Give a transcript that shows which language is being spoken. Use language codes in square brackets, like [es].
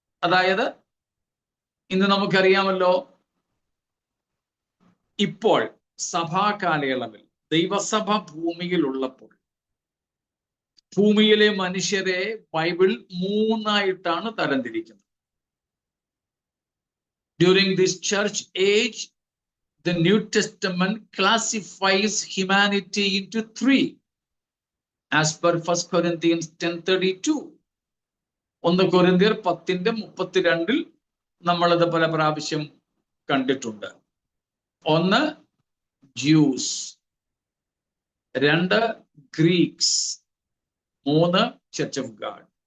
[ml] അതായത് ഇന്ന് നമുക്കറിയാമല്ലോ, ഇപ്പോൾ സഭാകാലയളവിൽ ദൈവസഭ ഭൂമിയിലുള്ളപ്പോൾ ഭൂമിയിലെ മനുഷ്യരെ Bible മൂന്നായിട്ടാണ് തരംതിരിക്കുന്നത്. [en] During this church age, the New Testament classifies humanity into three as per 1 Corinthians 10:32. [ml] 1 കൊരിന്ത്യർ 10:32 നമ്മളത് പല പ്രാവശ്യം കണ്ടിട്ടുണ്ട്. [en] 1 Jews, 2 Greeks, 3 church of God.